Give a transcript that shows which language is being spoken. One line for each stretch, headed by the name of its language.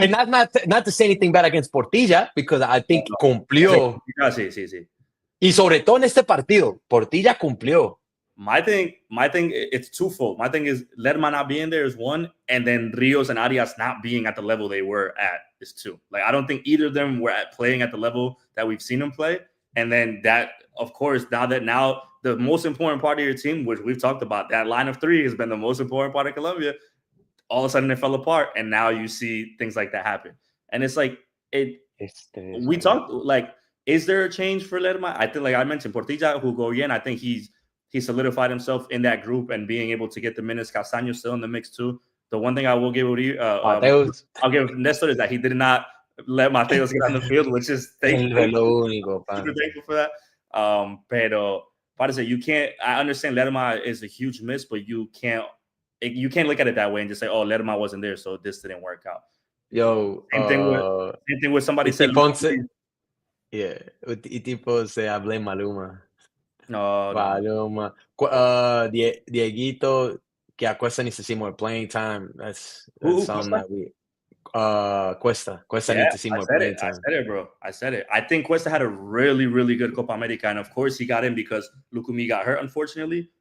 English: and not to say anything bad against Portilla, because I think
Spanish: cumplió. Sí. Y sobre todo en este partido, Portilla cumplió.
English: My thing, it's twofold. My thing is Lerma not being there is one, and then Rios and Arias not being at the level they were at is two. Like, I don't think either of them were playing at the level that we've seen them play. And then that, of course, now the most important part of your team, which we've talked about, that line of 3 has been the most important part of Colombia. All of a sudden it fell apart, and now you see things like that happen. And it's like we talked like, is there a change for Lerma? I think, like I mentioned, Portilla
Spanish: jugó bien.
English: I think he solidified himself in that group and being able to get the minutes. Castaño still in the mix too. The one thing I will give I'll give Nestor is that he did not let Mateos get on the field, which is super thankful for that.
Spanish: Pero Parece,
English: you can't. I understand Lerma is a huge miss, but you can't look at it that way and just say, "Oh, Lerma wasn't there, so this didn't work out." Yo, same thing with somebody said.
Spanish: Yeah, y tipo se hablé Maluma. No. Maluma.
English: Dieguito, que a Cuesta needs to see more playing time. That's something that we. Cuesta needs to see more playing time. I said it. I think Cuesta had a really, really good Copa America, and of course he got in because Lukumi got hurt, unfortunately.